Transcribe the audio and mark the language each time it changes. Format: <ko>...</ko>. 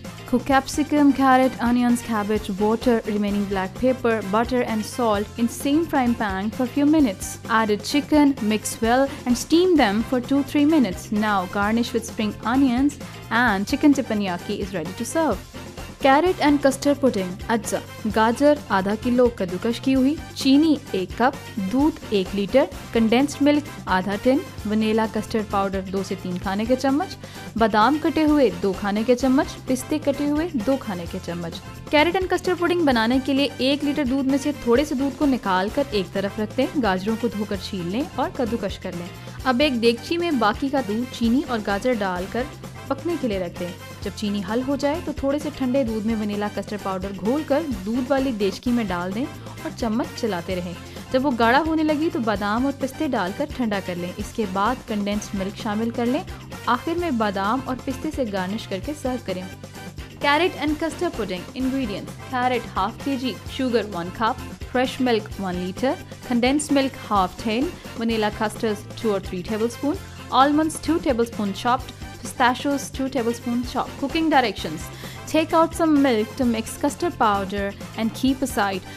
<en>Cook capsicum, carrot, onions, cabbage, water, remaining black pepper, butter and salt in same frying pan for few minutes. Added chicken, mix well and steam them for 2-3 minutes. Now garnish with spring onions and chicken teppanyaki is ready to serve.</en> <hi>Carrot and custard pudding अज्जा। गाजर आधा kilo कद्दूकश की हुई, चीनी 1 cup, दूध 1 litre, condensed milk आधा tin, vanilla custard powder 2 से 3 खाने के चम्मच, बादाम कटे हुए 2 खाने के चम्मच, पिस्ते कटे हुए 2 खाने के चम्मच। कैरेट एंड कस्टर्ड पुडिंग बनाने के लिए 1 लीटर दूध में से थोड़े से दूध को निकाल कर एक तरफ रख दें। गाजरों को धोकर छील लें और कद्दूकश कर लें। अब एक देगची में बाकी का दूध, चीनी और गाजर डालकर पकने के लिए रख दें। जब चीनी हल हो जाए तो थोड़े से ठंडे दूध में वनीला कस्टर्ड पाउडर घोलकर दूध वाली देचकी में डाल दें और चम्मच चलाते रहें। जब वो गाढ़ा होने लगी तो बादाम और पिस्ते डालकर ठंडा कर लें। इसके बाद कंडेंस्ड मिल्क शामिल कर लें। आखिर में बादाम और पिस्ते से गार्निश करके सर्व करें।</hi> <en>Carrot and custard pudding ingredients: carrot ½ kg, sugar 1 cup, fresh milk 1 liter, condensed milk ½ tin, vanilla custards 2 or 3 tablespoon, almonds 2 tablespoon chopped, pistachios 2 tablespoon chopped. Cooking directions: take out some milk to mix custard powder and keep aside.</en>